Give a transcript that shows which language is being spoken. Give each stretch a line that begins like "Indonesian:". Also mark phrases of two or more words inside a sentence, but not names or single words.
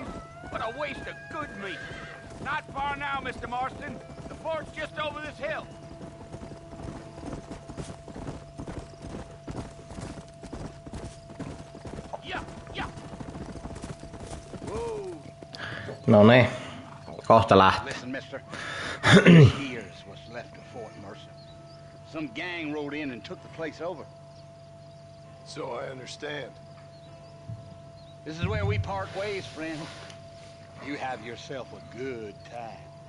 English: What a waste of good meat. Not far now, Mr. Marston. The fort's just over this hill. Yeah, yeah. Whoa.
Finnish: No niin, kohta lähtee.
English: Listen, mister. Here's what's left of Fort Mercer. Some gang rode in and took the place over. So I understand. This is where we part ways, friend. You have yourself a good time.